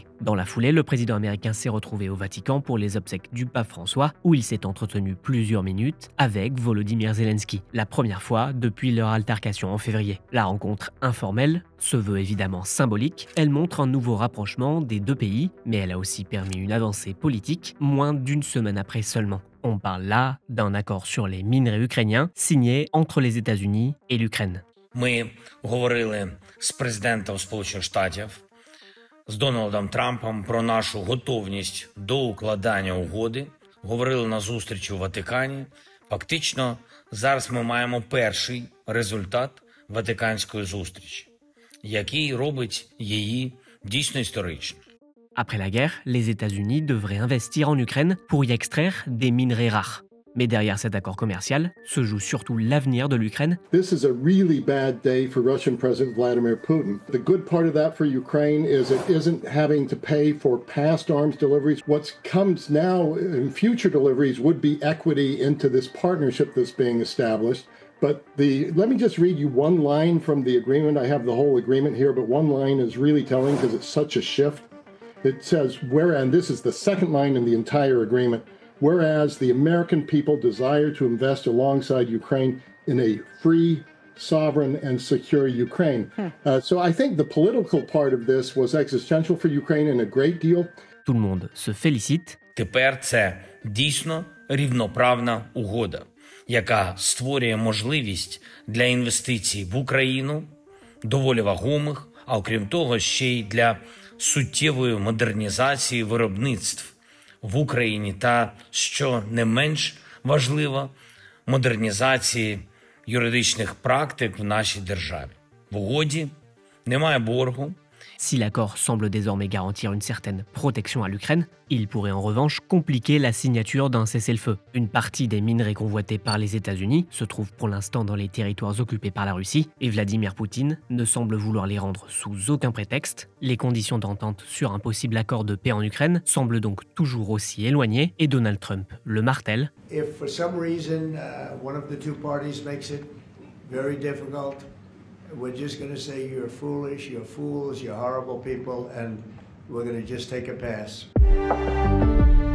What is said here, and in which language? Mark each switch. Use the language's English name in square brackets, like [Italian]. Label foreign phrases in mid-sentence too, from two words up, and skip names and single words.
[French] Dans la foulée, le président américain s'est retrouvé au Vatican pour les obsèques du pape François, où il s'est entretenu plusieurs minutes avec Volodymyr Zelensky, la première fois depuis leur altercation en février. La rencontre informelle se veut évidemment symbolique. Elle montre un nouveau rapprochement des deux pays, mais elle a aussi permis une avancée politique moins d'une semaine après seulement. On parle là d'un accord sur les minerais ukrainiens signé entre les États-Unis et l'Ukraine. [Ukrainian] Ми говорили з президентом Сполучених Штатів, з Дональдом Трампом про нашу готовність до укладання угоди. Говорили на зустрічі у Ватикані. Фактично, зараз ми маємо перший результат Ватиканської зустрічі, який робить її дійсно історичною. [French] Après la guerre, les États-Unis devraient investir en Ukraine pour y extraire des minerais rares. Mais derrière cet accord commercial se joue surtout l'avenir de l'Ukraine. [English] This is a really bad day for Russian President Vladimir Putin. The good part of that for Ukraine is it isn't having to pay for past arms deliveries. What comes now in future deliveries would be equity into this partnership that's being established. But let me just read you one line from the agreement. I have the whole agreement here, but one line is really telling because it's such a shift. It says, and this is the second line in the entire agreement, whereas the American people desire to invest alongside Ukraine in a free, sovereign, and secure Ukraine. So I think the political part of this was existential for Ukraine and a great deal. [French] Tout le monde se félicite. [Ukrainian] Тепер це дійсно рівноправна угода, яка створює можливість для інвестицій в Україну, доволі вагомих, а окрім того, ще й для суттєвої модернізації виробництв в Україні та, що не менш важливо, модернізації юридичних практик в нашій державі. В угоді немає боргу. [French] Si l'accord semble désormais garantir une certaine protection à l'Ukraine, il pourrait en revanche compliquer la signature d'un cessez-le-feu. Une partie des minerais convoités par les États-Unis se trouve pour l'instant dans les territoires occupés par la Russie, et Vladimir Poutine ne semble vouloir les rendre sous aucun prétexte. Les conditions d'entente sur un possible accord de paix en Ukraine semblent donc toujours aussi éloignées, et Donald Trump le martèle. [English] If for some reason one of the two parties makes it very difficult, we're just going to say you're foolish, you're fools, you're horrible people, and we're going to just take a pass.